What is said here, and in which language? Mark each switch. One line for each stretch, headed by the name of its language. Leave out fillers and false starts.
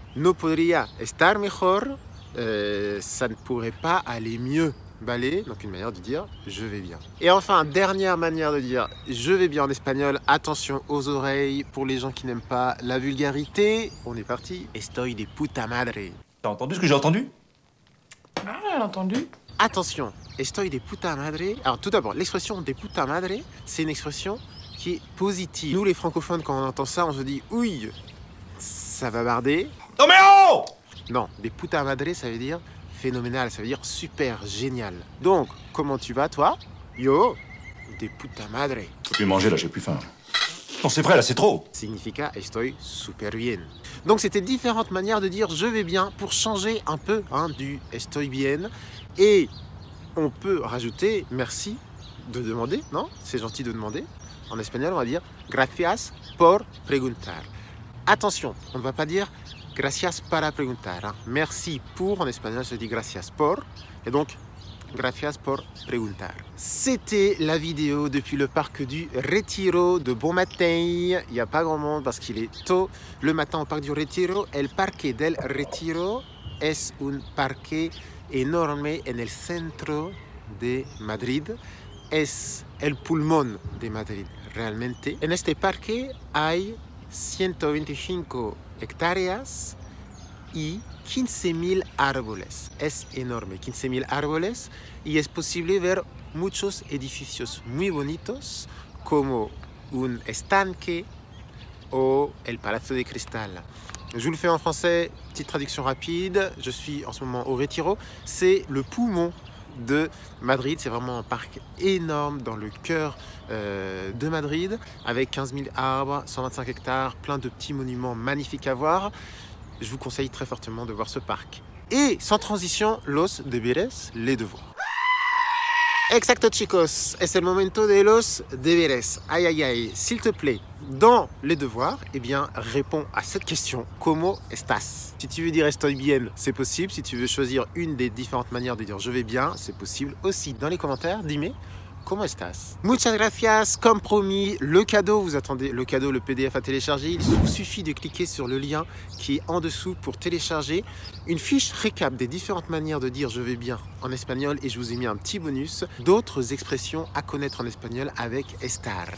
Spanish: No podría estar mejor,
French: ça ne pourrait pas aller mieux. Balai, donc une manière de dire je vais bien. Et enfin, dernière manière de dire je vais bien en espagnol, attention aux oreilles pour les gens qui n'aiment pas la vulgarité. On est parti.
Spanish: Estoy de puta madre.
French: T'as entendu ce que j'ai entendu? Ah, j'ai entendu.
Spanish: Attention, estoy de puta madre.
French: Alors tout d'abord, l'expression
Spanish: de puta madre,
French: c'est une expression qui est positive. Nous les francophones, quand on entend ça, on se dit ouille, ça va barder. Non mais oh! Non,
Spanish: de puta madre,
French: ça veut dire phénoménal, ça veut dire super, génial. Donc, comment tu vas, toi?
Spanish: Yo, de puta madre.
French: Faut plus manger, là, j'ai plus faim. Non, c'est vrai, là, c'est trop.
Spanish: Significa estoy super bien.
French: Donc, c'était différentes manières de dire je vais bien pour changer un peu du
Spanish: estoy bien.
French: Et on peut rajouter merci de demander, non? C'est gentil de demander. En espagnol, on va dire
Spanish: gracias por preguntar.
French: Attention, on ne va pas dire
Spanish: gracias para preguntar.
French: Merci pour, en espagnol, se dit
Spanish: gracias por.
French: Et donc,
Spanish: gracias por preguntar.
French: C'était la vidéo depuis le parc du Retiro de bon matin. Il n'y a pas grand monde parce qu'il est tôt le matin au parc du Retiro.
Spanish: El Parque del Retiro es un parque enorme en el centro de Madrid. Es el pulmón de Madrid, realmente. En este parque hay 125 hectáreas y 15.000 árboles. Es enorme, 15.000 árboles y es posible ver muchos edificios muy bonitos, como un estanque o el Palacio de Cristal.
French: Je vous le fais en français, petite traduction rapide. Je suis en ce moment au Retiro. C'est le poumon de Madrid. C'est vraiment un parc énorme dans le cœur de Madrid, avec 15 000 arbres, 125 hectares, plein de petits monuments magnifiques à voir. Je vous conseille très fortement de voir ce parc. Et sans transition,
Spanish: los deberes,
French: les devoirs.
Spanish: Exacto chicos, es el momento de los deberes.
French: Aïe aïe aïe, s'il te plaît, dans les devoirs, eh bien, réponds à cette question.
Spanish: ¿Cómo estás?
French: Si tu veux dire
Spanish: estoy bien,
French: c'est possible. Si tu veux choisir une des différentes manières de dire je vais bien, c'est possible aussi. Dans les commentaires, dis-moi.
Spanish: ¿Cómo estás? Muchas gracias,
French: comme promis, le cadeau, vous attendez le cadeau, le PDF à télécharger, il vous suffit de cliquer sur le lien qui est en dessous pour télécharger une fiche récap des différentes manières de dire je vais bien en espagnol et je vous ai mis un petit bonus d'autres expressions à connaître en espagnol avec estar.